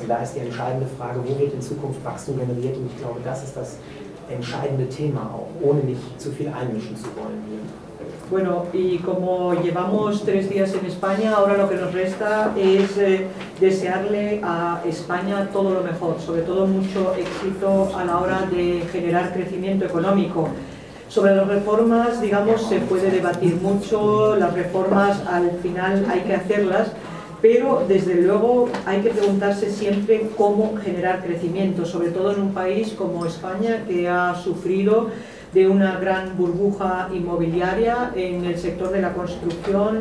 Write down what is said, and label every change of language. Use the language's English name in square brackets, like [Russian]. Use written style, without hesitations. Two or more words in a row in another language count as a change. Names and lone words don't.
[German] Und da ist die entscheidende Frage, wo wird in Zukunft Wachstum generiert? Und ich glaube, das ist das entscheidende Thema auch, ohne nicht zu viel einmischen zu wollen hier. [Spanish] Bueno, y como llevamos 3 días en España, ahora lo que nos resta es desearle a España todo lo mejor, sobre todo mucho éxito a la hora de generar crecimiento económico. Sobre las reformas, digamos, se puede debatir mucho, las reformas al final hay que hacerlas, pero desde luego hay que preguntarse siempre cómo generar crecimiento, sobre todo en un país como España que ha sufrido de una gran burbuja inmobiliaria en el sector de la construcción.